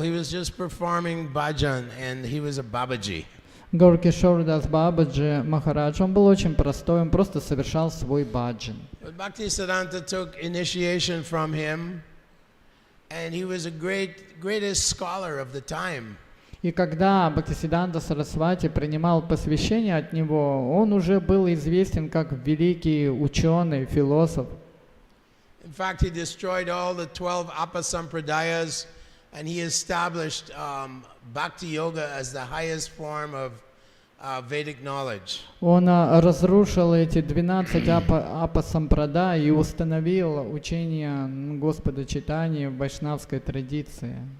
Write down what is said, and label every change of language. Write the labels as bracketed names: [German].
[English] He was just performing bhajan and he was a Babaji. [Russian] Горкишордас Бабаджи Махарадж, он был очень простой, он просто совершал свой баджан. [English] But Bhaktisiddhanta took initiation from him and he was a greatest scholar of the time. [Russian] И когда Бхактисиддханта Сарасвати принимал посвящение от него, он уже был известен как великий ученый, философ. [English] In fact, he destroyed all the 12 apasampradayas and he established Bhakti Yoga as the highest form of Vedic knowledge. [Russian] Он разрушил эти 12 апасампрадай и установил учение Господа Чайтаньи в вайшнавской традиции.